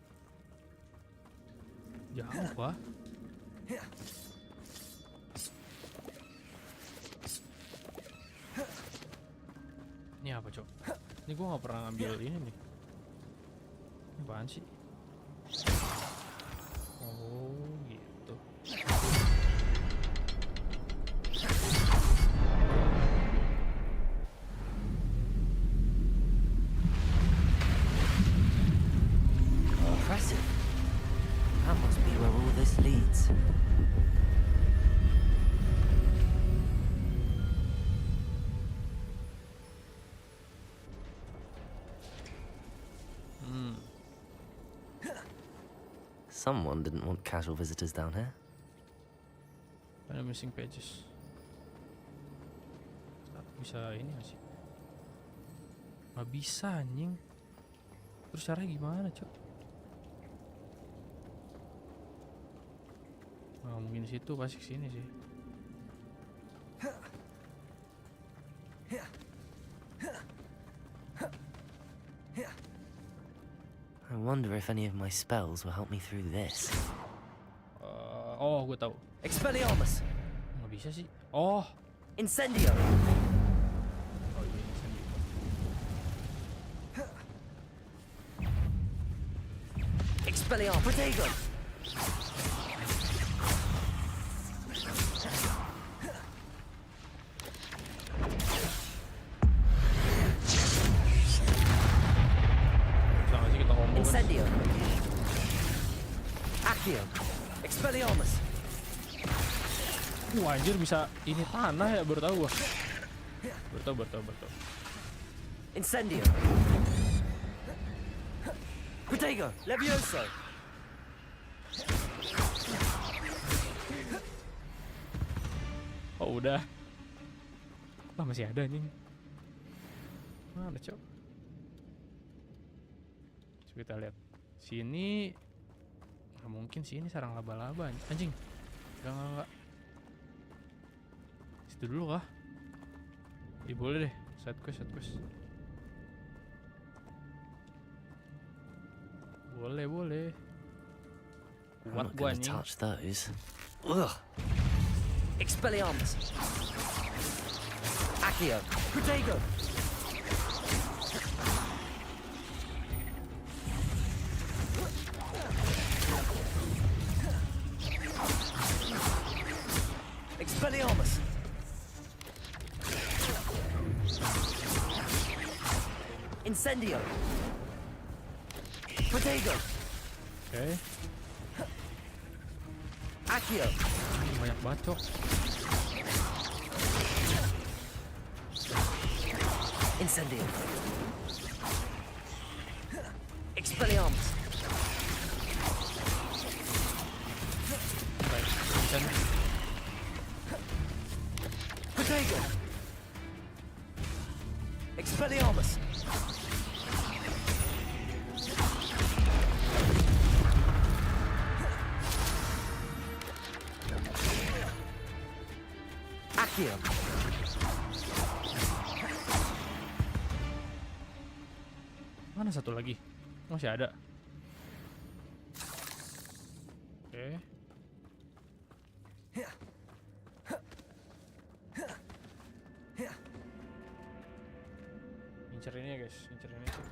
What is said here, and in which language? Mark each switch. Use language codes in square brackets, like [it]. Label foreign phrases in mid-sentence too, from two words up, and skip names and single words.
[id] Jauh, Pak. Ini apa, Cok? Ini gua nggak pernah ngambil ini nih. Ini apaan sih? Oh, gitu. Impressive. [en] That must be where all this leads. Someone didn't want casual visitors down here. [id] Ada [en] missing pages. [id] Bisa ini nggak sih? Nggak bisa anjing. Terus caranya gimana, Cok? Nah, mungkin situ pasti kesini sih. [en] I wonder if any of my spells will help me through this. [id] Oh, gue tahu. Expelliarmus. Nggak bisa sih. Oh. Incendio. Oh iya, incendio. Expelliarmus. Potato. Incendio. Accio. Expelliarmus. Anjir bisa ini tanah ya, baru tahu gua. Baru tahu. Incendio. Potato. Levioso. Oh, udah. Wah, masih ada nih. Mana, Cok? Coba kita lihat. Sini nggak mungkin sih, ini sarang laba-laba anjing. Enggak. Situ dulu kah? Boleh deh, [en] side quest. [id] Boleh, boleh. [en] I'm [id] Kuat [en] not [id] gua [en] gonna [id] anjing. [en] touch those. Ugh. [id] Expelliarmus. Accio. Protego. Expelliarmus. Incendio. Protego. Oke. Accio. Banyak banget, Cok. Incendio. Expelliarmus. Baik, dan Protego. Expelliarmus. Accio. mana satu lagi? Masih ada. Oke. Incer ini ya guys, incer ini.